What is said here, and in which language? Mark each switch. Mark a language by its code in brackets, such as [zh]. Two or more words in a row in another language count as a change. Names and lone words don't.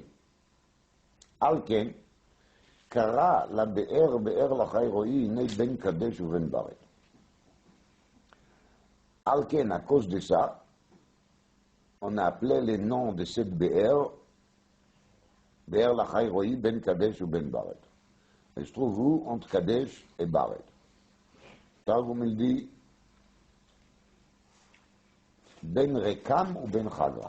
[he] על כן, קרא לבאר באר לחי רואי, הנה בן קדש ובן ברד. על כן, [fr] à cause de ça, on a appelé les noms de cette Be'er, Be'er Lachai Roi, Ben Kadesh ou Ben Bared. Elle se trouve où? Entre Kadesh et Bared. Targum il dit Ben Rekam ou Ben Chagra.